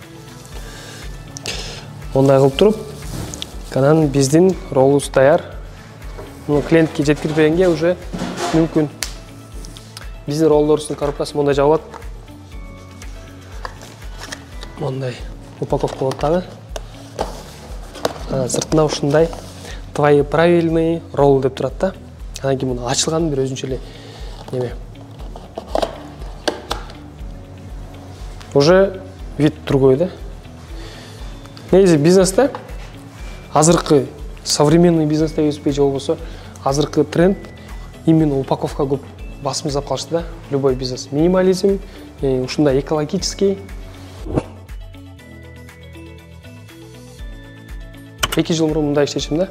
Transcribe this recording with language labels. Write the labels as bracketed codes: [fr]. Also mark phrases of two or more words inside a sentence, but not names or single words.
[ky] Ондай кылып туруп, анан биздин роллубуз даяр. Муну клиентке жеткирбегенге уже мүмкүн. Биздин роллордун коробкасы мондай жабылат. Мондай упаковка болот дагы. Сыртында ушундай [ru] твои правильные ролл [ky] деп турат да. Анан кийин муну ачылган бир өзүнчө эле неме. [ru] Уже вид другой да. [ky] Негизи бизнесте азыркы современный бизнесте өспей же болбосо азыркы тренд именно упаковка көп басым жасап калышты да. [ru] Любой бизнес минимализм, ушундай экологический. [ky] 2 жыл мурун мындай иштечим да.